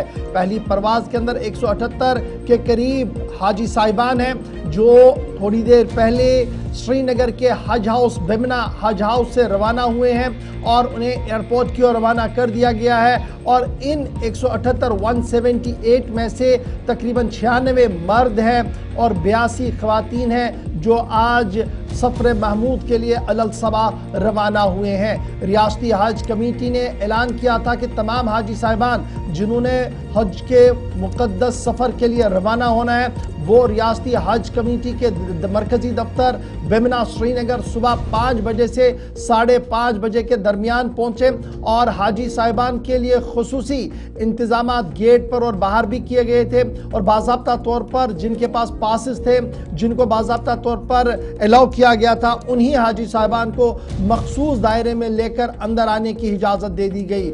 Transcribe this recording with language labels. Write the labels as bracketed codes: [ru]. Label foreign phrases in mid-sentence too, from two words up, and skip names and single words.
[ur] پہلی پرواز کے اندر 178 کے قریب حاجی صاحبان ہیں جو تھوڑی دیر پہلے سری نگر کے حج ہاؤس بیمنا حج ہاؤس سے روانہ ہوئے ہیں اور انہیں ایئرپورٹ کی اور روانہ کر دیا گیا ہے، اور ان 178 میں سے تقریباً 96 مرد ہیں اور 82 خواتین ہیں جو آج سفر محمود کے لیے الصبا روانہ ہوئے ہیں۔ ریاستی حج کمیٹی نے اعلان کیا تھا کہ تمام حاجی صاحبان جنہوں نے حج کے مقدس سفر کے لیے روانہ ہونا ہے وہ ریاستی حج کمیٹی کے مرکزی دفتر بیمنا سری نگر صبح 5 بجے سے 5:30 بجے کے درمیان پہنچے، اور حاجی صاحبان کے لیے خصوصی انتظامات گیٹ پر اور باہر بھی کیے گئے تھے، اور باضابطہ طور پر جن کے پاس پاسز تھے، جن کو باضابطہ طور پر الاؤ کیا گیا تھا، انہی حاجی صاحبان کو مخصوص دائرے میں لے کر اندر آنے کی اجازت دے دی گئی۔